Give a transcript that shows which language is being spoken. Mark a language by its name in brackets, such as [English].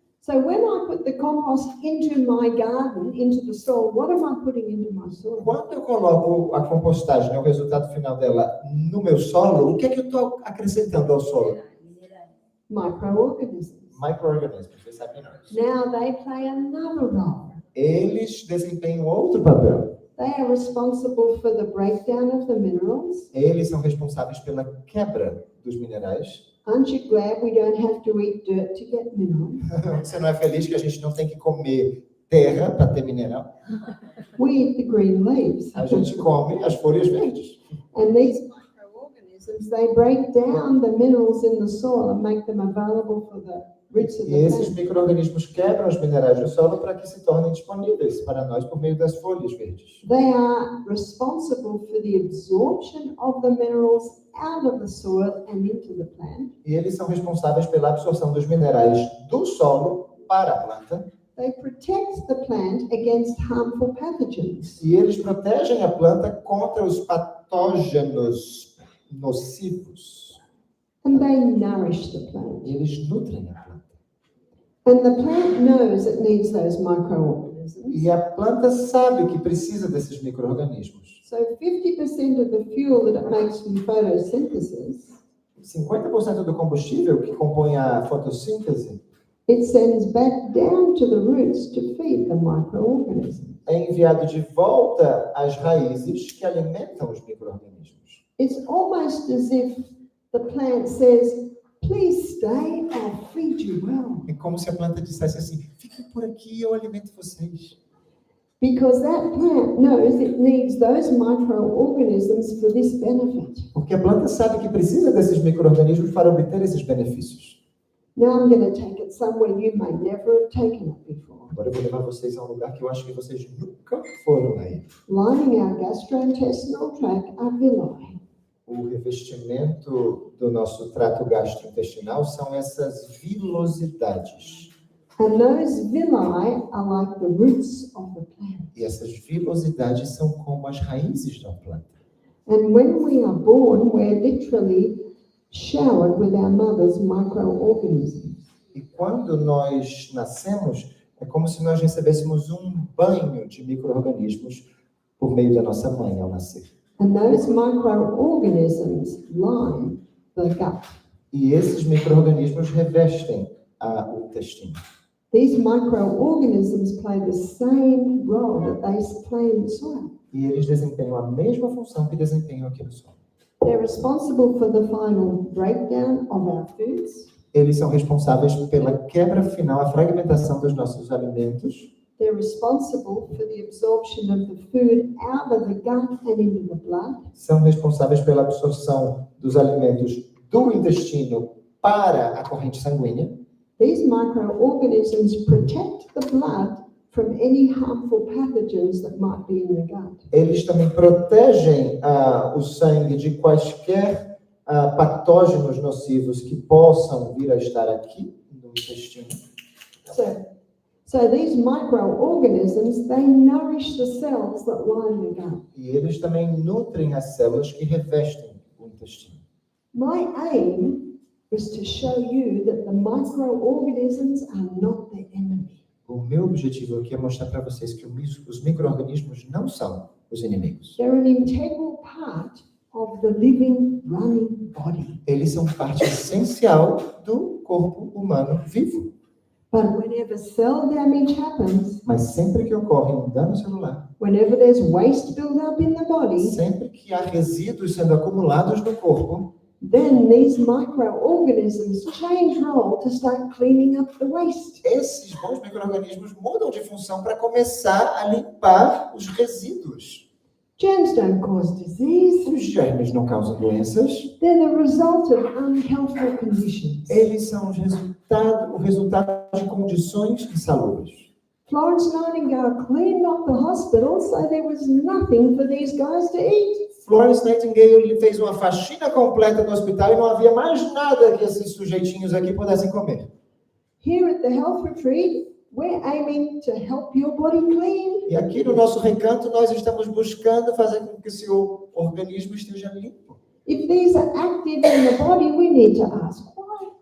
[English] So when I put the compost into my garden, into the soil, what am I putting into my soil? [Portuguese] Quando eu coloco a compostagem, o resultado final dela, no meu solo, o que é que eu estou acrescentando ao solo? [English] Microorganisms. [Portuguese] Micro-organismos, vocês sabem nós. [English] Now they play another role. [Portuguese] Eles desempenham outro papel. [English] They are responsible for the breakdown of the minerals. [Portuguese] Eles são responsáveis pela quebra dos minerais. [English] Aren't you glad we don't have to eat dirt to get minerals? [Portuguese] Você não é feliz que a gente não tem que comer terra para ter mineral? [English] We eat the green leaves. [Portuguese] A gente come as folhas verdes. [English] And these microorganisms, they break down the minerals in the soil and make them available for the roots of [Portuguese] E [English] the [Portuguese] esses [English] plant. [Portuguese] micro-organismos quebram os minerais do solo para que se tornem disponíveis para nós por meio das folhas verdes. [English] They are responsible for the absorption of the minerals out of the soil and into the plant. [Portuguese] E eles são responsáveis pela absorção dos minerais do solo para a planta. [English] They protect the plant against harmful pathogens. [Portuguese] E eles protegem a planta contra os patógenos nocivos. [English] And they nourish the plant. [Portuguese] E eles nutrem a planta. [English] And the plant knows it needs those microorganisms. [Portuguese] E a planta sabe que precisa desses micro-organismos. [English] So 50% of the fuel that it makes from photosynthesis, [Portuguese] 50% do combustível que compõe a fotossíntese [English] it sends back down to the roots to feed the microorganisms. [Portuguese] é enviado de volta às raízes que alimentam os micro-organismos. [English] It's almost as if the plant says, please stay, I'll feed you well. [Portuguese] É como se a planta dissesse assim, fiquem por aqui, eu alimento vocês. [English] Because that plant knows it needs those microorganisms for this benefit. [Portuguese] Porque a planta sabe que precisa desses micro-organismos para obter esses benefícios. [English] Now I'm going to take it somewhere you may never have taken it before. [Portuguese] Agora eu vou levar vocês a um lugar que eu acho que vocês nunca foram aí. [English] Lining our gastrointestinal tract are villi. [Portuguese] O revestimento do nosso trato gastrointestinal são essas vilosidades. [English] And those villi are like the roots of the plant. [Portuguese] E essas vilosidades são como as raízes da planta. [English] And when we are born, we're literally showered with our mother's microorganisms. [Portuguese] E quando nós nascemos, é como se nós recebêssemos um banho de micro-organismos por meio da nossa mãe ao nascer. [English] And those microorganisms line the gut. [Portuguese] E esses micro-organismos revestem o intestino. [English] These microorganisms play the same role that they play in the soil. [Portuguese] E eles desempenham a mesma função que desempenham aqui no solo. [English] They're responsible for the final breakdown of our foods. [Portuguese] Eles são responsáveis pela quebra final, a fragmentação dos nossos alimentos. [English] They're responsible for the absorption of the food out of the gut and into the blood. [Portuguese] São responsáveis pela absorção dos alimentos do intestino para a corrente sanguínea. [English] These microorganisms protect the blood from any harmful pathogens that might be in the gut. [Portuguese] Eles também protegem o sangue de quaisquer patógenos nocivos que possam vir a estar aqui no intestino. [English] So these microorganisms, they nourish the cells that line the gut. [Portuguese] E eles também nutrem as células que revestem o intestino. [English] My aim is to show you that the microorganisms are not the enemy. [Portuguese] O meu objetivo aqui é mostrar para vocês que os micro-organismos não são os inimigos. [English] They're an integral part of the living, running body. [Portuguese] Eles são parte essencial do corpo humano vivo. [English] But whenever cell damage happens, [Portuguese] Mas sempre que ocorre um dano celular, [English] whenever there's waste built up in the body, [Portuguese] sempre que há resíduos sendo acumulados no corpo, [English] then these microorganisms change role to start cleaning up the waste. [Portuguese] esses bons micro-organismos mudam de função para começar a limpar os resíduos. [English] Germs don't cause disease. [Portuguese] Os germes não causam doenças, [English] They're the result of unhealthful conditions. [Portuguese] eles são o resultado de condições insalubres. [English] Florence Nightingale cleaned up the hospital so there was nothing for these guys to eat. [Portuguese] Florence Nightingale fez uma faxina completa no hospital e não havia mais nada que esses sujeitinhos aqui pudessem comer. [English] Here at the Health Retreat, we're aiming to help your body clean. [Portuguese] E aqui no nosso recanto nós estamos buscando fazer com que o seu organismo esteja limpo. [English] If these are active in the body, we need to ask why.